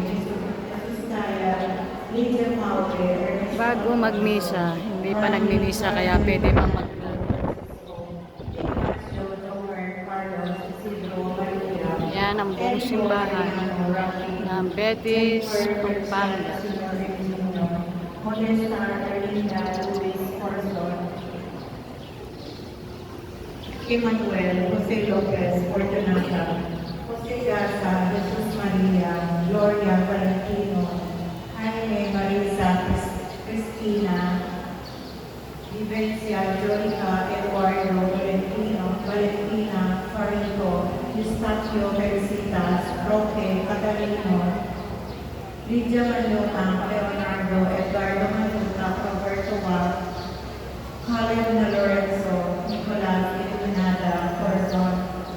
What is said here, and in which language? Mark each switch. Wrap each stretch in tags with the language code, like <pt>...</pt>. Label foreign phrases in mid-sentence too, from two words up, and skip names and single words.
<tl>Bago magmisa, hindi pa nagmimisa kaya pwede pa Yan ang buong simbahan ng Betis, Pampanga. Emmanuel, Jose Lopez, Fortunata, Jose Garza, Jesus Maria, Gloria Valentino, Jaime Marisa, Cristina, Vivencia, Jorica, Eduardo, Valentina, Farinto, Eustacio, Felicitas, Roque, Catalino, Lydia Manlota, Leonardo, Edgardo Manlota, Roberto Caleb na Lorenzo, Nicolas, Iluminada, Corazon,</tl>